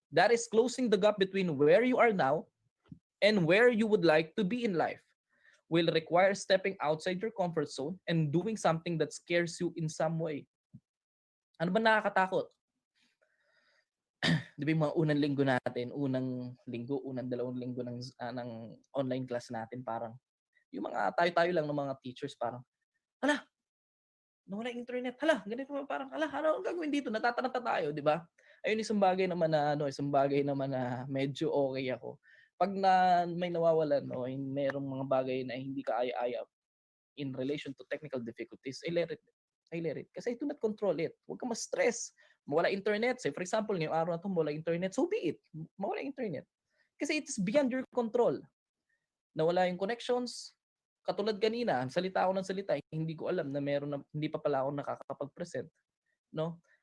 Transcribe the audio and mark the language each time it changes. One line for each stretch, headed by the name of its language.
English: That is closing the gap between where you are now and where you would like to be in life. Will require stepping outside your comfort zone and doing something that scares you in some way.
Filipino: Ano ba nakakatakot? 'di ba yung mga unang linggo natin, unang dalawang linggo ng online class natin, parang yung mga tayo-tayo lang ng mga teachers parang, "Hala, nawala yung internet. Hala, ganito ba parang, hala, ano ang gagawin dito? Natataranta tayo," 'di ba? Ayun isang bagay naman na medyo okay ako. 'Pag may nawawalan o merong mga bagay na hindi kaaya-aya
English: in relation to technical difficulties, I let it.
Filipino: Kasi
English: I do not control it.
Filipino: Huwag kang ma-stress. Mawala internet. Say for example, ngayong araw na 'to mawala internet,
English: so be it.
Filipino: Mawala internet.
English: Kasi it's beyond your control.
Filipino: Nawala yung connections. Katulad kanina, salita ako ng salita, hindi ko alam na hindi pa pala ako nakakapag-present, no?